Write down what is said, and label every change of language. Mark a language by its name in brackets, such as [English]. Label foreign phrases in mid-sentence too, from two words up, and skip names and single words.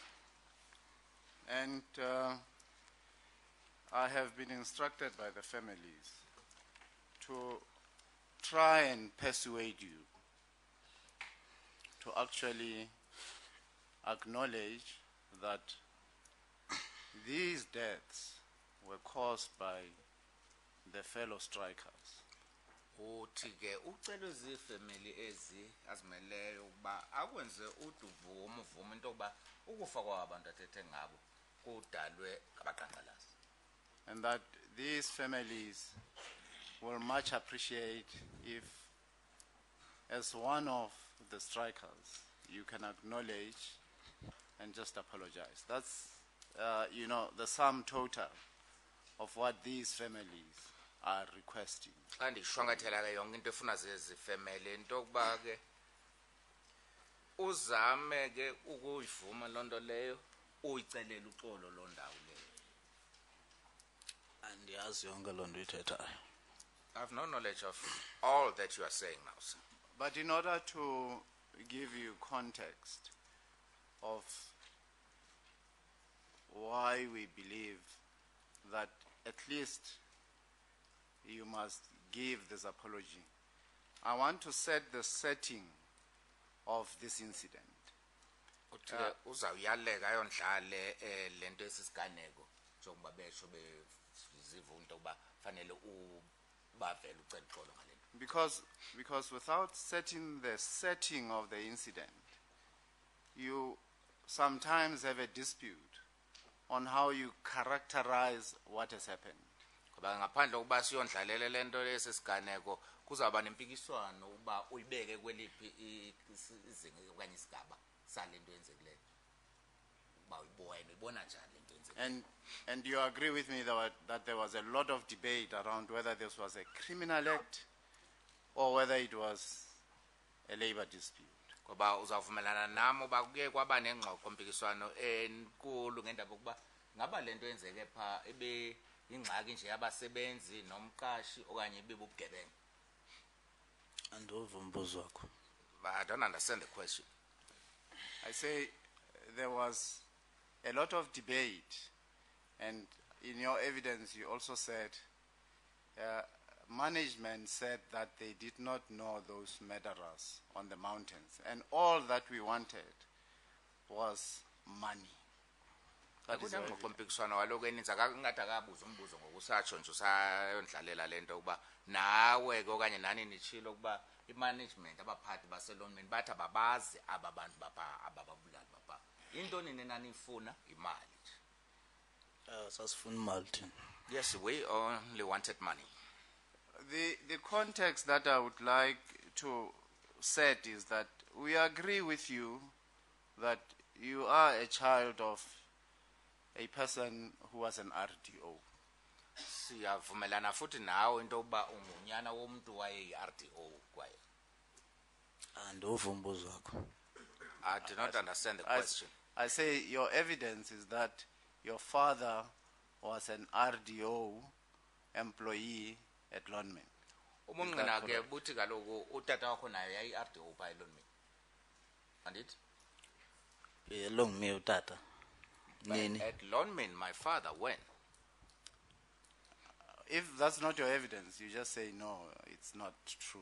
[English] And I have been instructed by the families to try and persuade you to actually acknowledge that these deaths were caused by the fellow strikers. [Xhosa] Uthi ke ucela izifamily ezi azimeleyo ukuba akwenze uduvumo uvumo into yokuba ukufa kwabantu athethe ngabo kudalwe ngabaqhankqalazi. [English] And that these families will much appreciate if, as one of the strikers, you can acknowledge and just apologize. That's, the sum total of what these families are requesting. [Xhosa] Xa ndishwankathela ke yonke into efuna zezi family into yokuba ke uzame ke ukuyivuma loo nto leyo uyicelela uxolo loo ndawo leyo. Andiyazi yonke loo nto uyithethayo. [English] I have no knowledge of all that you are saying now, sir. But in order to give you context of why we believe that at least you must give this apology, I want to set the setting of this incident. [Xhosa] Uzawuyaleka yondlale lento esisiganeko njengoba besho beziva into yokuba fanele ubavele ucela uxolo ngale nto. [English] Because without setting the setting of the incident, you sometimes have a dispute on how you characterize what has happened. [Xhosa] Ngoba ngaphandle kokuba siyondlalele lento esisiganeko kuzawuba nempikiswano uba uyibeke kweliphi izinga okanye isigaba salento yenzekileyo. Uba uyibona njani lento yenzekileyo. [English] And you agree with me that there was a lot of debate around whether this was a criminal act or whether it was a labor dispute. [Xhosa] Ngoba uzawuvumelana nami uba kuke kwaba nengxoxo mpikiswano enkulu ngendaba yokuba ngaba lento yenzeke pha ebe ingxaki nje yabasebenzi nomqashi okanye ibe bubugebengu. Andiwuva umbuzo wakho. [English] But I don't understand the question. I say there was a lot of debate, and in your evidence you also said management said that they did not know those murderers on the mountains, and all that we wanted was money. [Xhosa] Ngokumpikiswano waloko eninzi akangade akabuza umbuzo ngokusatsho nje usayondlalela lento ukuba nawe ke okanye nani nitshilo ukuba imanagement abaphathi baselonweni bathi ababazi aba bantu bapha abababulali bapha. Into nini nanifuna imali nje. Sasifuna imali thina. [English] Yes, we only wanted money. The context that I would like to set is that we agree with you that you are a child of a person who was an RDO. [Xhosa] Siyavumelana futhi nawe into yokuba ungunyana womuntu waye-RDO kwaye. Andiwuva umbuzo wakho. [English] I do not understand the question. I say your evidence is that your father was an RDO employee at Lonmin. [Xhosa] Umungqina ke buthi kaloku utata wakho naye yayi RDO pha eLonmin. Andit? Long me utata. Nini. [English] At Lonmin my father when? If that's not your evidence, you just say no, it's not true.